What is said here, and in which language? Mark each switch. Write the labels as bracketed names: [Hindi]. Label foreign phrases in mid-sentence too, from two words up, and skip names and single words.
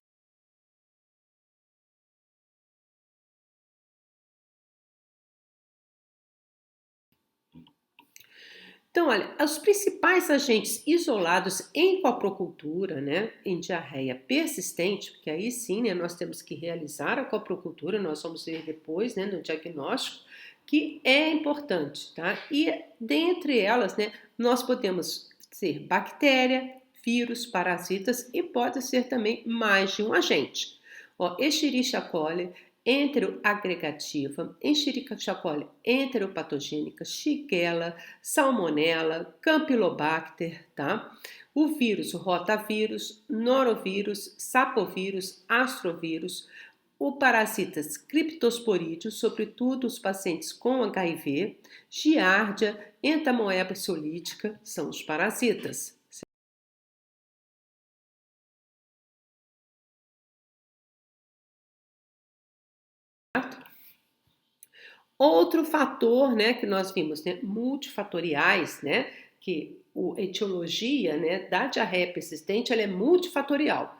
[Portuguese] Então, olha, os principais agentes isolados em coprocultura, né, em diarreia persistente, porque aí sim, né, nós temos que realizar a coprocultura, nós vamos ver depois, né, no diagnóstico, que é importante, tá? E dentre elas, né, nós podemos ser bactéria, vírus, parasitas e pode ser também mais de um agente. Ó, Escherichia coli, enteroagregativa, Escherichia coli enteropatogênica, Shigella, Salmonella, Campylobacter, tá? O vírus, o rotavírus, norovírus, sapovírus, astrovírus, o parasitas criptosporídeos, sobretudo os pacientes com HIV, giardia, entamoeba solítica, são os parasitas. Outro fator, né, que nós vimos, né, multifatoriais, né, que a etiologia, né, da diarreia persistente, ela é multifatorial.